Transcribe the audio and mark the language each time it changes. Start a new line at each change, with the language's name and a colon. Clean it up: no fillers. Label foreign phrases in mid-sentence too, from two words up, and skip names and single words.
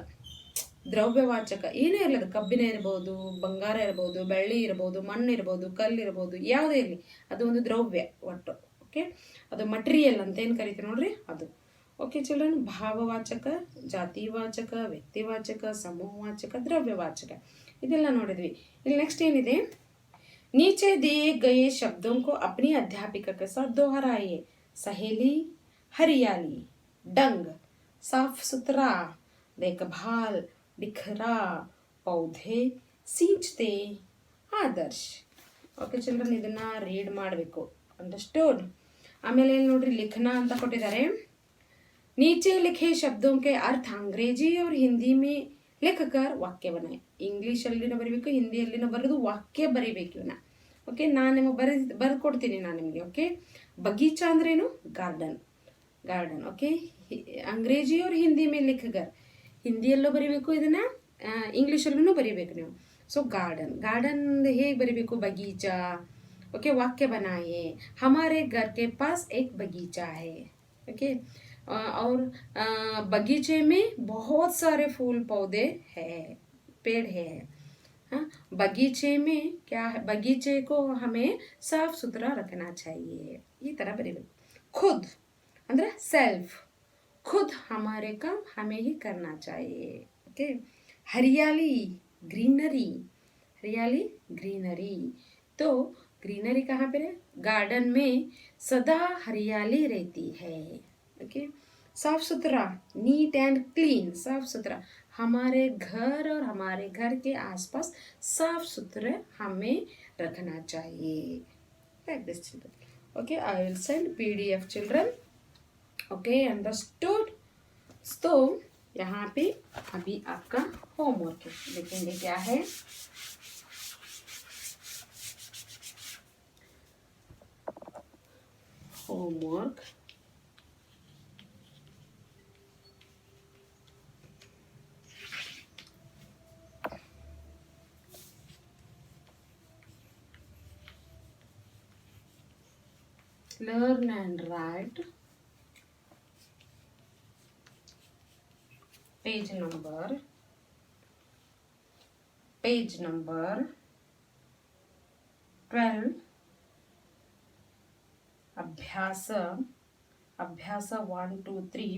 Kannada: ದ್ರವ್ಯವಾಚಕ ಏನೇ ಇರಲಿ, ಅದು ಕಬ್ಬಿಣ ಇರ್ಬೋದು, ಬಂಗಾರ ಇರ್ಬೋದು, ಬೆಳ್ಳಿ ಇರ್ಬೋದು, ಮಣ್ಣು ಇರ್ಬೋದು, ಕಲ್ಲು ಇರ್ಬೋದು, ಯಾವುದೇ ಇರಲಿ, ಅದು ಒಂದು ದ್ರವ್ಯ ಒಟ್ಟು. ಓಕೆ, ಅದು ಮಟೀರಿಯಲ್ ಅಂತ ಏನು ಕರಿತೀವಿ ನೋಡ್ರಿ, ಅದು.
English: Okay children,
Kannada: ಭಾವವಾಚಕ, ಜಾತಿವಾಚಕ, ವ್ಯಕ್ತಿವಾಚಕ, ಸಮೂಹವಾಚಕ, ದ್ರವ್ಯವಾಚಕ, ಇದೆಲ್ಲ ನೋಡಿದ್ವಿ. ಇಲ್ಲಿ ನೆಕ್ಸ್ಟ್ ಏನಿದೆ,
Hindi: नीचे दिए गए शब्दों को अपनी अध्यापिका के साथ दोहराइए। सहेली, हरियाली, डंग, साफ सुथरा, देखभाल, बिखरा, पौधे, सींचते, आदर्श।
English: Okay children,
Kannada: ಇದನ್ನ ರೀಡ್ ಮಾಡಬೇಕು. ಅಂಡರ್ಸ್ಟೂಡ್. ಆಮೇಲೆ ನೋಡ್ರಿ लिखना ಅಂತ ಕೊಟ್ಟಿದ್ದಾರೆ.
Hindi: नीचे लिखे शब्दों के अर्थ अंग्रेजी और हिंदी में लिखकर वाक्य बनाए.
Kannada: ಇಂಗ್ಲಿಷ್ ಅಲ್ಲಿನ ಬರೀಬೇಕು, ಹಿಂದಿಯಲ್ಲಿನ ಬರೆದು ವಾಕ್ಯ ಬರೀಬೇಕು ಇವನ್ನ. ಓಕೆ, ನಾನು ನಿಮಗೆ ಬರೆದು ಕೊಡ್ತೀನಿ ನಾನು ನಿಮಗೆ. ಓಕೆ, ಬಗೀಚಾ ಅಂದ್ರೇನು? ಗಾರ್ಡನ್. ಗಾರ್ಡನ್. ಓಕೆ,
Hindi: अंग्रेज़ी और हिंदी में लिखकर,
Kannada: ಹಿಂದಿಯಲ್ಲೂ ಬರೀಬೇಕು ಇದನ್ನ, ಇಂಗ್ಲೀಷಲ್ಲೂ ಬರೀಬೇಕು ನೀವು. ಸೊ गार्डन. गार्डन ಹೇಗೆ ಬರೀಬೇಕು?
Hindi: बगीचा. ओके, वाक्य बनाइए. हमारे घर के पास एक बगीचा है. ओके, और बगीचे में बहुत सारे फूल पौधे हैं, पेड़ है. हाँ, बगीचे में क्या है? बगीचे को हमें साफ सुथरा रखना चाहिए.
Kannada: ಈ ತರ ಬರೀಬೇಕು. खुद ಅಂದ್ರೆ सेल्फ.
Hindi: खुद हमारे काम हमें ही करना चाहिए. ओके, हरियाली, ग्रीनरी. हरियाली, ग्रीनरी. तो ग्रीनरी कहाँ पे है? गार्डन में सदा हरियाली रहती है. ओके, साफ सुथरा,
English: neat and clean.
Hindi: साफ सुथरा, हमारे घर और हमारे घर के आसपास साफ सुथरे हमें रखना चाहिए.
English: Like this children. Okay, I will send PDF children. Okay, understood.
Hindi: तो यहाँ पे अभी आपका होमवर्क है, देखेंगे क्या है. होमवर्क.
English: Learn and write.
Hindi: पेज नंबर 12. अभ्यास 1, 2, 3.